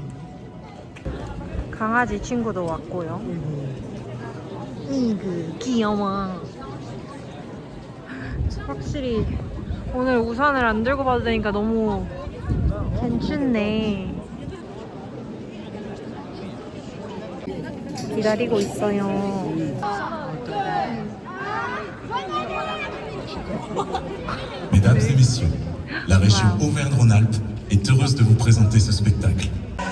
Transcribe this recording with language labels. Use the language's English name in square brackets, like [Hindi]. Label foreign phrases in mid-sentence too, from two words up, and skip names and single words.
[Korean] 강아지 친구도 왔고요. 귀여워. 확실히 오늘 우산을 안 들고 봐도 되니까 너무 괜찮네. 기다리고 있어요. [French] Mesdames et messieurs, la région Auvergne-Rhône-Alpes est heureuse de vous présenter ce spectacle.